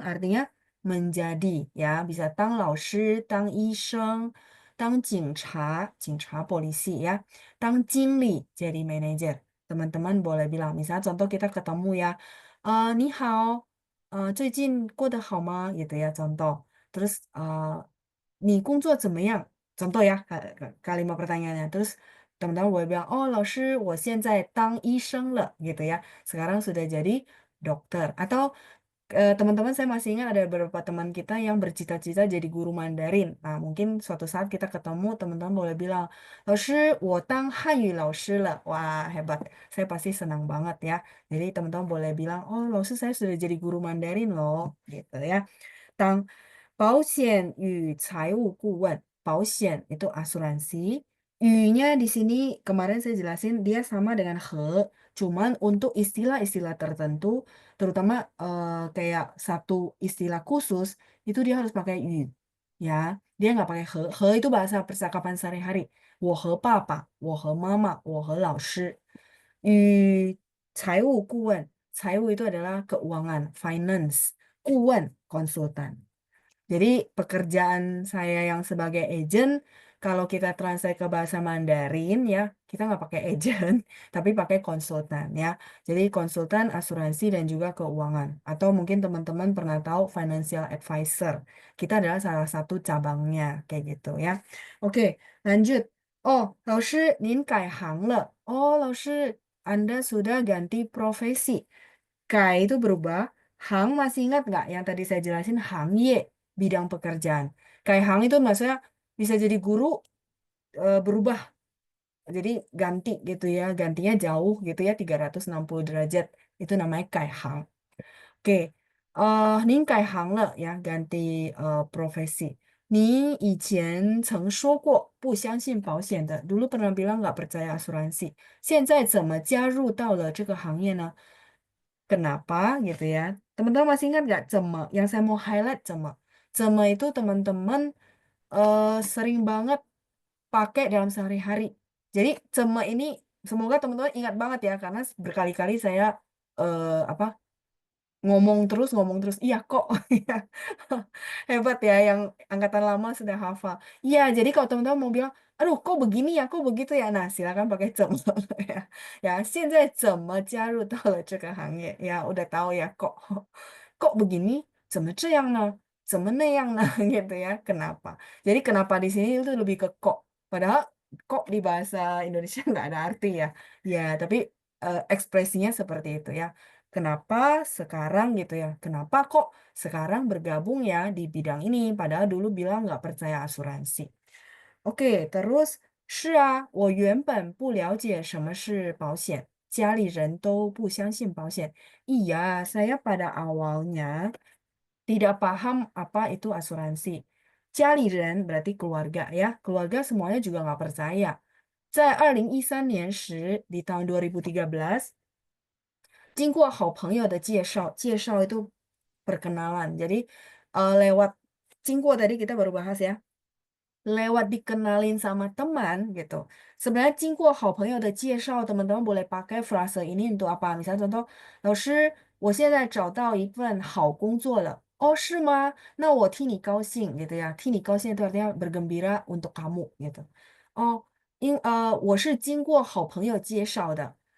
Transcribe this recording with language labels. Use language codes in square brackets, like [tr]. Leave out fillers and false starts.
[id] Artinya menjadi ya, bisa tang 老师, tang 医生, tang 警察, polisi ya, tang 经理 jadi manajer. Teman-teman boleh bilang, misalnya contoh kita ketemu ya, [zh] 你好, 最近过得好吗? [id] Gitu ya contoh. [zh] Terus 你工作怎么样? [id] Contoh ya kalimat pertanyaannya. Terus teman-teman boleh bilang, oh [zh] 老师我现在当医生了 [id] gitu ya. Sekarang sudah jadi dokter. Atau teman-teman saya masih ingat ada beberapa teman kita yang bercita-cita jadi guru Mandarin. Nah, mungkin suatu saat kita ketemu, teman-teman boleh bilang, [zh] 老师，我当汉语老师了. [id] Wah, hebat. Saya pasti senang banget ya. Jadi teman-teman boleh bilang, oh, 老师 saya sudah jadi guru Mandarin loh. Gitu ya. [zh] 当保险与财务顾问, 保险 [id] itu asuransi. Y-nya di sini kemarin saya jelasin dia sama dengan he, cuman untuk istilah-istilah tertentu, terutama kayak satu istilah khusus, itu dia harus pakai y. Ya, dia nggak pakai he. He itu bahasa percakapan sehari-hari. [zh] 我和爸爸，我和妈妈，我和老师。与财务顾问, [id] 财务 itu adalah keuangan, finance, 顾问, konsultan. Jadi pekerjaan saya yang sebagai agent, kalau kita translate ke bahasa Mandarin ya, kita nggak pakai agent, tapi pakai konsultan ya. Jadi konsultan asuransi dan juga keuangan. Atau mungkin teman-teman pernah tahu financial advisor. Kita adalah salah satu cabangnya, kayak gitu ya. Oke, lanjut. [zh] Oh, 老师，您改行了. [id] Oh, 老师, Anda sudah ganti profesi. Kai itu berubah. Hang masih ingat nggak yang tadi saya jelasin? Hang ye, bidang pekerjaan. Kai hang itu maksudnya bisa jadi guru berubah. Jadi ganti gitu ya. Gantinya jauh gitu ya, 360 derajat. Itu namanya kai hang. Oke. Ning kai hang le ya, ganti profesi. [zh] 你以前曾说过不相信保险的, [id] dulu pernah bilang nggak percaya asuransi. [zh] 现在怎么加入到了这个行业呢? [id] Kenapa gitu ya? Teman-teman masih ingat nggak cema? Yang saya mau highlight cema. Cema itu teman-teman sering banget pakai dalam sehari-hari. Jadi cema ini semoga teman-teman ingat banget ya karena berkali-kali saya apa ngomong terus iya kok. Iya. Hebat ya yang angkatan lama sudah hafal. Iya, jadi kalau teman-teman mau bilang, aduh kok begini ya, kok begitu ya, nah silakan pakai 怎么 ya. [zh] Ya, 现在怎么加入到了这个行业? [id] Ya, udah tahu ya kok. Kok begini? [zh] 怎么这样呢?怎么那样呢? [id] Gitu ya. Kenapa? Jadi kenapa di sini itu lebih ke kok. Padahal kok di bahasa Indonesia nggak ada arti ya. Ya, tapi ekspresinya seperti itu ya. Kenapa sekarang gitu ya? Kenapa kok sekarang bergabung ya di bidang ini? Padahal dulu bilang nggak percaya asuransi. Oke, terus [zh] 是啊，我原本不了解什么是保险，家里人都不相信保险. [id] Iya, saya pada awalnya tidak paham apa itu asuransi. 家里人 berarti keluarga ya, keluarga semuanya juga nggak percaya. [zh] 在2013年时, [id] di tahun 2013, [zh] 经过好朋友的介绍, 介绍 [id] itu perkenalan. Jadi lewat 经过 tadi kita baru bahas ya. Lewat dikenalin sama teman gitu. Sebenarnya [zh] 经过好朋友的介绍, [id] teman-teman boleh pakai frase ini untuk apa? Misalnya contoh, [zh] 老师，我现在找到一份好工作了.Oh, 是吗? 那我替你高兴 gitu ya. 替你高兴 [id] itu artinya bergembira untuk kamu gitu. [zh] Oh, 我是经过好朋友介绍的.